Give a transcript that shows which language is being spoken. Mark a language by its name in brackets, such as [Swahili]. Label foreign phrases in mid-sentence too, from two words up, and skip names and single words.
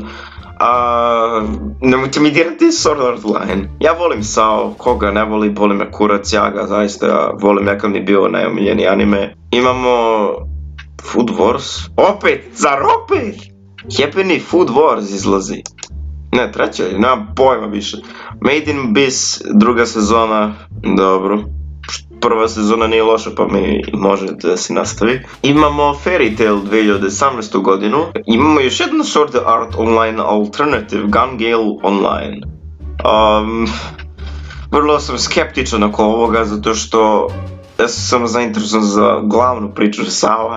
[Serbian] Nemojte mi dirati Sword Art Online. Ja volim Sao, koga ne voli, boli me kurac, ja ga zaista volim, nekad mi bio najomiljeniji anime. Imamo Food Wars, opet, zar opet? Jebeni Food Wars izlazi. Ne, treća, nemam pojma više. Made in Abyss, druga sezona, dobro. Prva sezona nije loša, pa mi može da se nastavi. Imamo Fairy Tail 2018. godinu. Imamo još jednu Sword Art Online Alternative, Gun Gale Online. Vrlo sam skeptičan oko ovoga, zato što ja sam zainteresovan za glavnu priču Sao.